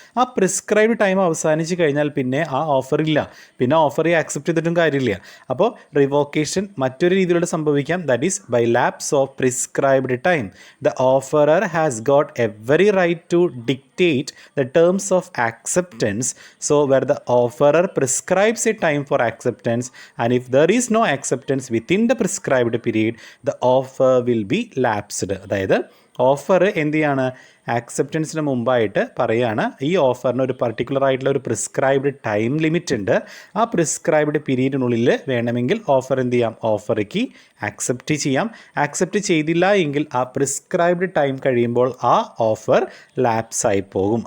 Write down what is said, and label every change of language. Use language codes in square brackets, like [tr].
[ml] ആ prescribed time അവസാനിച്ച് കഴിഞ്ഞാൽ പിന്നെ ആ ഓഫർ ഇല്ല, പിന്നെ ഓഫർ ആക്സെപ്റ്റ് ചെയ്തിട്ടും കാര്യമില്ല. അപ്പോൾ റിവോക്കേഷൻ മറ്റൊരു രീതിയിലൂടെ സംഭവിക്കാം. [en] That is by lapse of prescribed time. The offerer has got every right to dictate the terms of acceptance. So where the offerer prescribes a time for acceptance, and if there is no acceptance within the prescribed period, the offer will be lapsed. [ml] അതായത് offer എന്ത് ചെയ്യാണ്? ആക്സെപ്റ്റൻസിന് മുമ്പായിട്ട് പറയുകയാണ് ഈ ഓഫറിന് ഒരു particular ആയിട്ടുള്ള ഒരു prescribed time limit ഉണ്ട്. ആ പ്രിസ്ക്രൈബ്ഡ് പീരീഡിനുള്ളിൽ വേണമെങ്കിൽ ഓഫർ എന്ത് ചെയ്യാം? ഓഫറിക്ക് ആക്സെപ്റ്റ് ചെയ്യാം. ആക്സെപ്റ്റ് ചെയ്തില്ല എങ്കിൽ ആ പ്രിസ്ക്രൈബ്ഡ് ടൈം കഴിയുമ്പോൾ ആ ഓഫർ ലാപ്സ് ആയി പോകും.